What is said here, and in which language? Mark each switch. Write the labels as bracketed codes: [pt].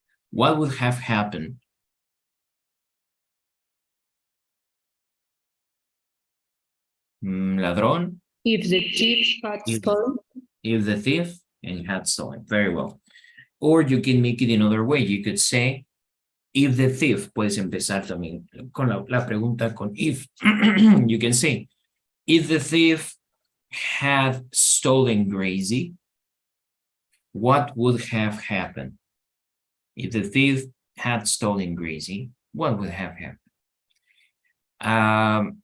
[en] What would have happened? [es] Ladrón, [en] If the thief had If- stolen, if the thief and had stolen. Very well. Or you can make it another way. You could say, if the thief, [es] puedes empezar también con la pregunta con if. [en] You can say, if the thief had stolen Gracie, what would have happened? If the thief had stolen Gracie, what would have happened?